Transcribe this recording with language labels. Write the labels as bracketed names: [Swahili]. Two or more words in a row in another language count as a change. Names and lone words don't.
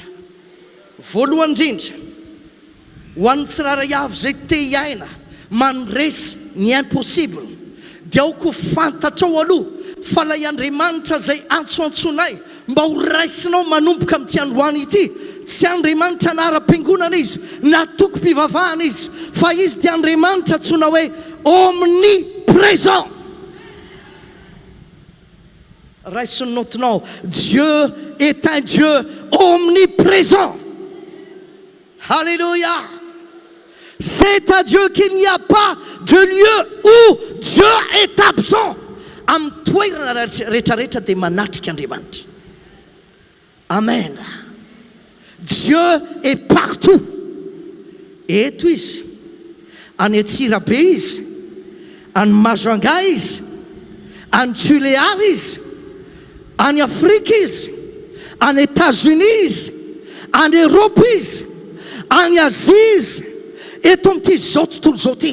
[Malagasy] Voalohany indrindra, ho an'ny tsiraray avy zay te hiaina mandresy ny impossible, dia aoko fantatrao aloha fa lay Andriamanitra zay antsoantsonay mba ho raisinao manomboka amin'ity androany ity, tsy Andriamanitra nara-piangonana izy na toko-pivavahana izy, fa izy dia Andriamanitra tsona hoe omniprésent. Raisiny notinao, [French] Dieu est un Dieu omniprésent. Alléluia. C'est à Dieu qu'il n'y a pas de lieu où Dieu est absent. [Malagasy] Am toerana rehetrarehetra dia manatrika Andriamanitra. [French] Amen. Dieu est partout. [Malagasy] Eto izy, any Atsirabe izy, any Majunga izy, any Tuléar izy, any Afrika izy, any États-Unis izy, any Europe izy, any Asie izy, eto amin'ity zao tontolo zao ty.